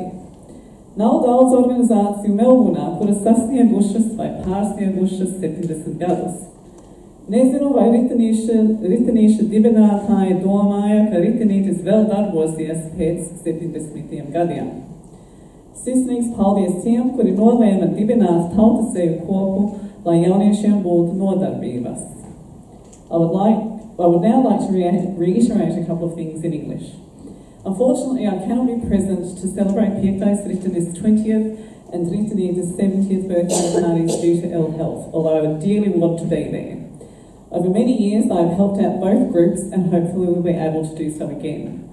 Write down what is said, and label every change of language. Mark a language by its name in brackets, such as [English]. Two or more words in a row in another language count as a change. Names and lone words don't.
[Latvian] Nav daudz organizāciju Melburnā, kuras sasniegušas vai pārsniegušas 70 gadus. Nezinu, vai ritenieša dibinātāji domāja, ka ritenītis vēl darbosies pēc 70 gadiem. Sirsnīgs paldies tiem, kuri nolēma dibināt tautaseju kopu, lai jauniešiem būtu nodarbības. [English] I would now like to reiterate a couple of things in English. Unfortunately, I cannot be present to celebrate Piektais Ritenis 20th and Ritenītis 70th birthday parties due to ill health, although I would dearly want to be there. Over many years, I have helped out both groups and hopefully we'll be able to do so again.